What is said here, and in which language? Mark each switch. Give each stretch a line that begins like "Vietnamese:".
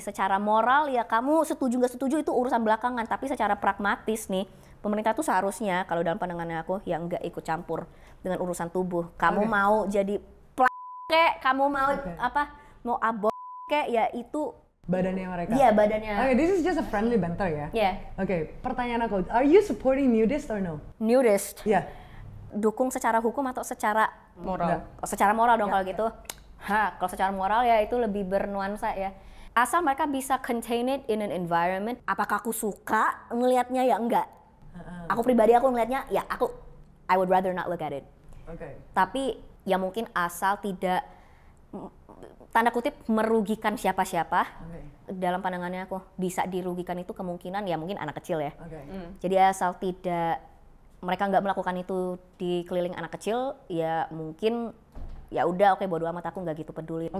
Indonesian: Secara moral ya kamu setuju nggak setuju itu urusan belakangan, tapi secara pragmatis nih pemerintah tuh seharusnya kalau dalam pandangannya aku ya nggak ikut campur dengan urusan tubuh. Kamu Oke. mau jadi kayak kamu mau mau abort kayak ya itu Badannya mereka. iya badannya.
English: Okay, this is just a friendly banter ya. Yeah.
Indonesian: Oke, pertanyaan aku,
English: are you supporting nudist or no? Nudist.
Indonesian: Iya. Dukung secara hukum atau secara Moral. secara moral dong kalau gitu. Kalau secara moral ya itu lebih bernuansa ya. Asal mereka bisa
English: contain it in an environment.
Indonesian: Apakah aku suka ngelihatnya ya enggak. Aku pribadi aku ngelihatnya ya
English: I would rather not look at it.
Indonesian: Oke. Tapi ya mungkin asal tidak tanda kutip merugikan siapa-siapa. Oke. Dalam pandangannya aku bisa dirugikan itu kemungkinan ya mungkin anak kecil ya. Oke. Jadi asal tidak mereka nggak melakukan itu di keliling anak kecil, ya mungkin ya udah oke bodo amat, aku nggak gitu peduli.